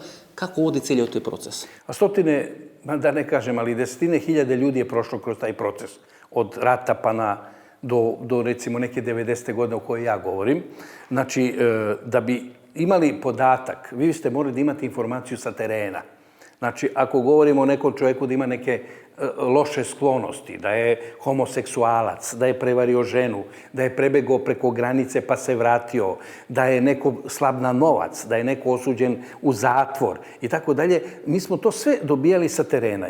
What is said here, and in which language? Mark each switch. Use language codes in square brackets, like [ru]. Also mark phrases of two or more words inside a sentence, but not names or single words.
[mk] Како оди целиот тој процес? [sr] Стотине, да не кажем, али десетине хиљаде луѓе е прошло кроз тај процес. Од рата па до рецимо неке 90-те години о кој ја говорим. Значи, да би имали податак, ви сте морали да имате информацiju sa terena. Znači, ako govorimo o nekom čovjeku da ima neke loše sklonosti, da je homoseksualac, da je prevario ženu, da je prebegao preko granice pa se vratio, da je neko slab na novac, da je neko osuđen u zatvor i tako dalje, mi smo to sve dobijali sa terena.